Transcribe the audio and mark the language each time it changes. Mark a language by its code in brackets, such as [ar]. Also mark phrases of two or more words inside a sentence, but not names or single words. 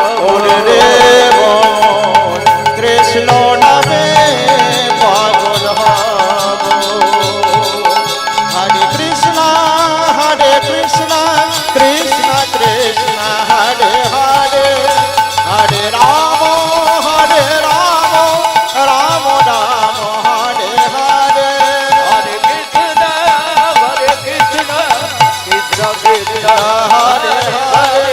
[bn] মোর রে মন কৃষ্ণ নামে পাগল হব [sa] হরে কৃষ্ণ কৃষ্ণ কৃষ্ণ হরে হরে [bn] হরে রাম রাম রাম হরে হরে [sa] हरे कृष्ण, कृष्ण कृष्ण, হরে হরে